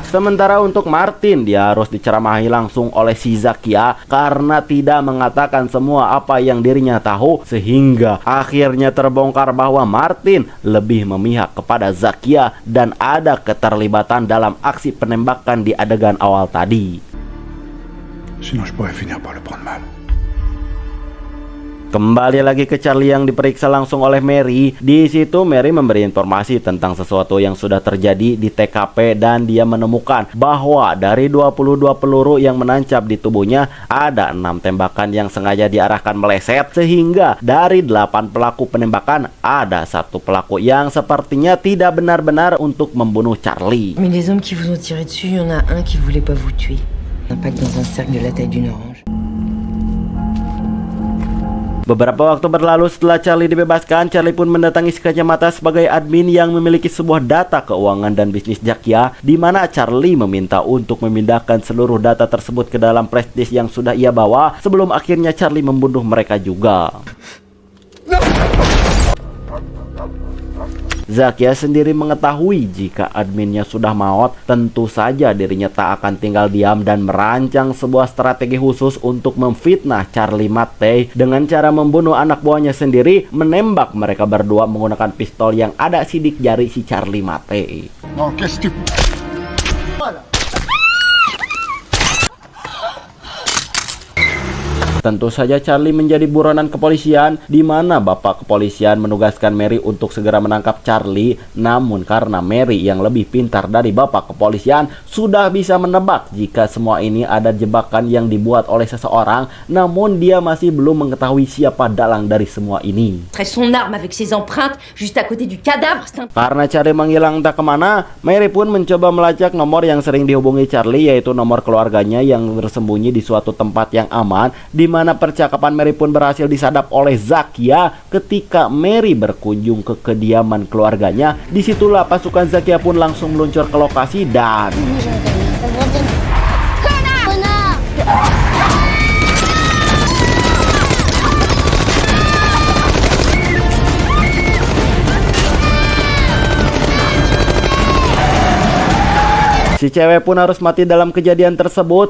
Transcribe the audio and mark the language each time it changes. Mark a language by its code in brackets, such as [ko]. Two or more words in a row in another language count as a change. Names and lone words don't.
[id] Sementara untuk Martin, dia harus diceramahi langsung oleh si Zakia karena tidak mengatakan semua apa yang dirinya tahu, sehingga akhirnya terbongkar bahwa Martin lebih memihak kepada Zakia dan ada keterlibatan dalam aksi penembakan di adegan awal tadi. [fr] Sinon je pourrais finir par le prendre mal. [id] Kembali lagi ke Charlie yang diperiksa langsung oleh Mary. Di situ Mary memberi informasi tentang sesuatu yang sudah terjadi di TKP dan dia menemukan bahwa dari 22 peluru yang menancap di tubuhnya ada 6 tembakan yang sengaja diarahkan meleset, sehingga dari 8 pelaku penembakan ada 1 pelaku yang sepertinya tidak benar-benar untuk membunuh Charlie. [fr] Mais les hommes qui vous ont tiré dessus, il y en a un qui voulait pas vous tuer. Impact dans un cercle de la taille d'une orange. [id] Beberapa waktu berlalu setelah Charlie dibebaskan, Charlie pun mendatangi si kacamata sebagai admin yang memiliki sebuah data keuangan dan bisnis Zakia, di mana Charlie meminta untuk memindahkan seluruh data tersebut ke dalam flash disk yang sudah ia bawa sebelum akhirnya Charlie membunuh mereka juga. Zakia sendiri mengetahui jika adminnya sudah maut, tentu saja dirinya tak akan tinggal diam dan merancang sebuah strategi khusus untuk memfitnah Charlie Mattei dengan cara membunuh anak buahnya sendiri, menembak mereka berdua menggunakan pistol yang ada sidik jari si Charlie Mattei. [fr] Non, qu'est-ce que tu... [id] Tentu saja Charlie menjadi buronan kepolisian, di mana bapak kepolisian menugaskan Mary untuk segera menangkap Charlie. Namun karena Mary yang lebih pintar dari bapak kepolisian sudah bisa menebak jika semua ini ada jebakan yang dibuat oleh seseorang, namun dia masih belum mengetahui siapa dalang dari semua ini. [fr] Son arme avec ses empreintes juste à côté du cadavre. [id] Karena Charlie menghilang entah kemana, Mary pun mencoba melacak nomor yang sering dihubungi Charlie, yaitu nomor keluarganya yang bersembunyi di suatu tempat yang aman, di mana percakapan Mary pun berhasil disadap oleh Zakia. Ketika Mary berkunjung ke kediaman keluarganya, disitulah pasukan Zakia pun langsung meluncur ke lokasi dan si cewek pun harus mati dalam kejadian tersebut.